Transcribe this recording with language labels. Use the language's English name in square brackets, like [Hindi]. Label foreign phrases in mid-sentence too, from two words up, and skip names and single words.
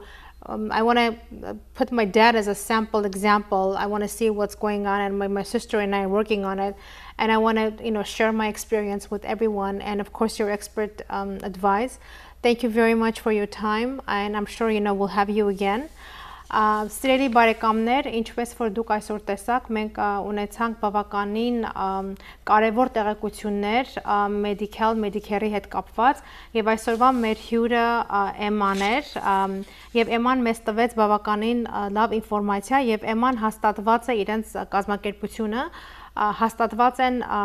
[English] I want to put my dad as a sample example. I want to see what's going on, and my sister and I are working on it, and I want to share my experience with everyone, and of course your expert advice. Thank you very much for your time, and I'm sure we'll have you again. [Armenian] Սիրելի բարեկամներ, ինչպես որ դուք այսօր տեսաք, մենք ունեցանք բավականին կարևոր տեղեկություններ Medicare-ի հետ կապված, եւ այսօրվա մեր հյուրը Էման էր, եւ Էման մեզ տվեց բավականին լավ ինֆորմացիա, եւ Էման հաստատված է իրենց կազմակերպությունը, հաստատված են